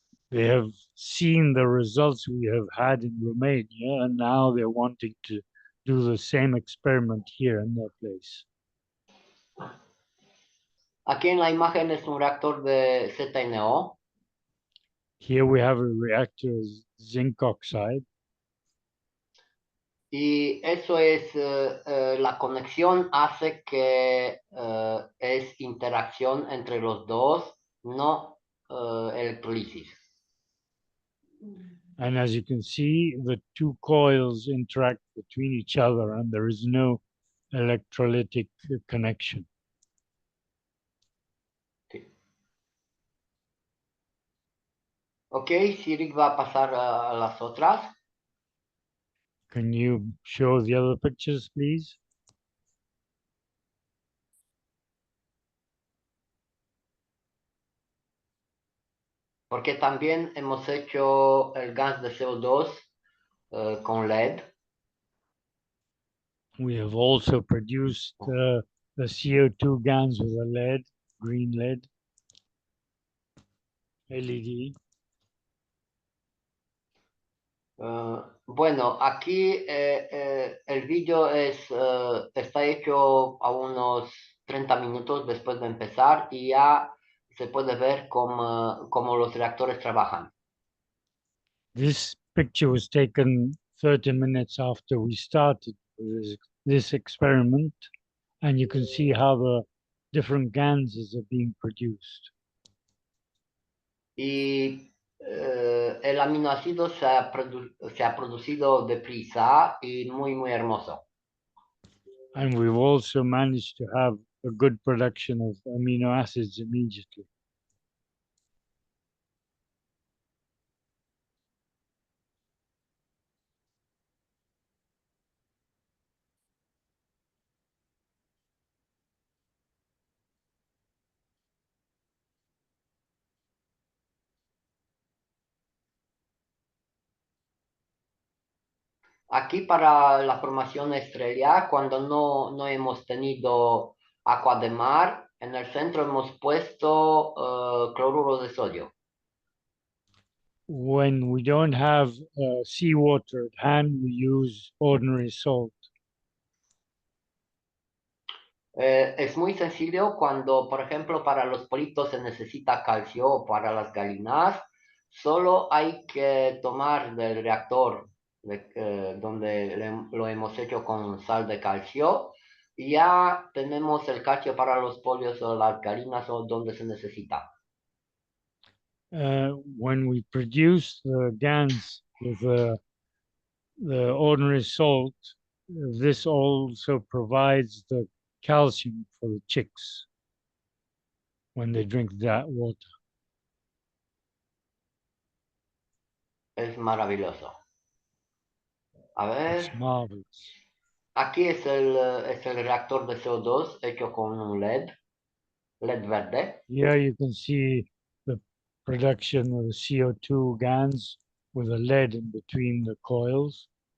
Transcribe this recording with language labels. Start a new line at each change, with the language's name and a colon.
English: They have seen the results we have had in Romania, and now they're wanting to do the same experiment here in their place.
Spanish: Aquí en la imagen es un reactor de ZNO.
English: Here we have a reactor of zinc oxide.
Spanish: Y eso es, la conexión hace que es interacción entre los dos, no electrolisis.
English: And as you can see, the two coils interact between each other and there is no electrolytic connection.
Spanish: Ok, Siri va a pasar a las otras.
English: Can you show the other pictures, please?
Spanish: Porque también hemos hecho el gas de CO2 con LED.
English: We have also produced the CO2 GANs with a LED, green LED, LED.
Spanish: Bueno, aquí el vídeo está hecho a unos 30 minutos después de empezar y ya se puede ver cómo los reactores trabajan.
English: This picture was taken 30 minutes after we started this experiment, and you can see how the different GANs are being produced.
Spanish: Y el aminoácido se ha producido deprisa y muy hermoso.
English: And we've also managed to have a good production of amino acids immediately.
Spanish: Aquí para la formación estrella, cuando no hemos tenido agua de mar, en el centro hemos puesto cloruro de sodio.
English: When we don't have seawater at hand, we use ordinary salt.
Spanish: Es muy sencillo cuando, por ejemplo, para los politos se necesita calcio o para las gallinas, solo hay que tomar del reactor donde lo hemos hecho con sal de calcio y ya tenemos el calcio para los pollos o las gallinas o donde se necesita.
English: When we produce the GANs with the ordinary salt, this also provides the calcium for the chicks when they drink that water.
Spanish: Es maravilloso. A
English: It's
Spanish: ver,
English: marvelous.
Spanish: aquí es el reactor de CO2 hecho con un LED verde.
English: Here you can see the production of the CO2 GANs with a lead in between the coils.